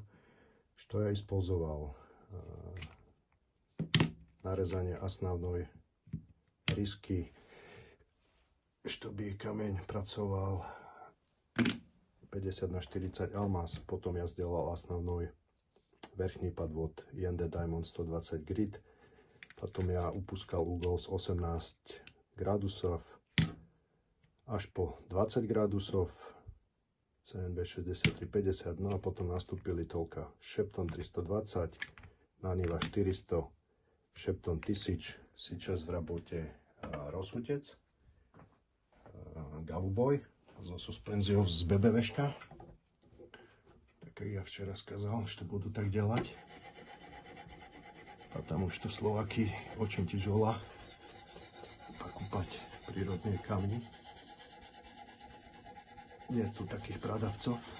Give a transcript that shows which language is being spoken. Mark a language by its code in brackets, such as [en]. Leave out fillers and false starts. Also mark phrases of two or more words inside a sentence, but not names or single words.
[ru] Что я использовал? Нарезание основной риски, чтобы камень pracoval 50×40 алмаз. Потом я сделал основной верхний подвод IND Diamond 120 grit. Потом я упускал угол с 18 градусов аж по 20 градусов. [sk] CNB 6350, no a potom nastúpili toľka Shepton 320, Naniva 400, Shepton 1000, [ru] сейчас в работе rozhutec, Goluboj [sk] so suspenziou z BBVčka. [ru] Так как я вчера сказал, что буду так делать, потому что в Словакии очень тяжело покупать природные камни. Нету таких продавцов.